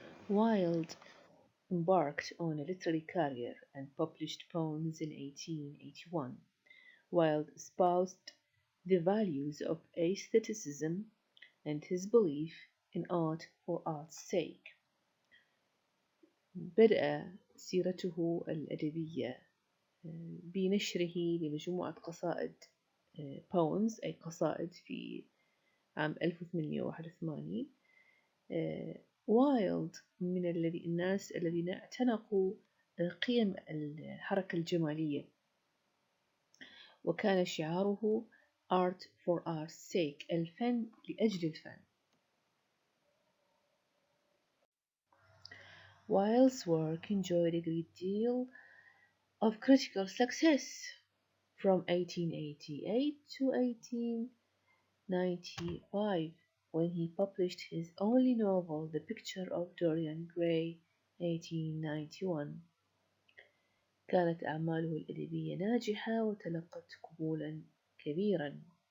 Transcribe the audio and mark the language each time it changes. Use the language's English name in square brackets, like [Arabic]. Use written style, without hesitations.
[English] Wilde embarked on a literary career and published poems in 1881. Wilde espoused the values of aestheticism and his belief in art for art's sake. [Arabic] بدأ سيرته الأدبية بنشره لمجموعة قصائد poems أي قصائد في عام 1881. وايلد من الناس الذين اعتنقوا قيم الحركة الجمالية، وكان شعاره [English] Art for Art's sake، [Arabic] الفن لأجل الفن. [English] Wilde's work enjoyed a great deal of critical success from 1888 to 1895, when he published his only novel, The Picture of Dorian Gray, 1891. [Arabic] كانت أعماله الأدبية ناجحة وتلقت قبولا كبيرا.